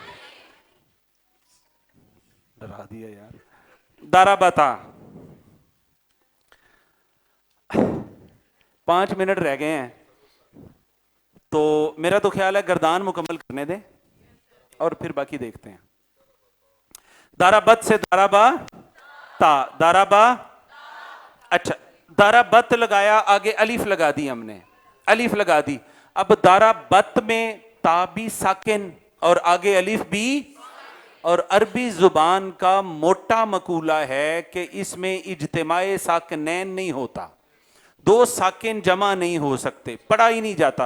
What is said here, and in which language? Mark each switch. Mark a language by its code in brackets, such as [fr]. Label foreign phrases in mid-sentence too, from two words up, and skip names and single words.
[ur] ڈرا دیا یار. [ar] دارا بتا. [ur] 5 منٹ رہ گئے ہیں, تو میرا تو خیال ہے گردان مکمل کرنے دیں اور پھر باقی دیکھتے ہیں. [ar] دارا بت سے دارا با تا, دارا با. [ur] اچھا, [ar] دارا بت [ur] لگایا, آگے الف لگا دی ہم نے, الف لگا دی. اب [ar] دارا بت [ur] میں تا بھی ساکن اور آگے الف بھی. اور عربی زبان کا موٹا مقولہ ہے کہ اس میں اجتماع ساکنین نہیں ہوتا, 2 ساکن جمع نہیں ہو سکتے, پڑھا ہی نہیں جاتا.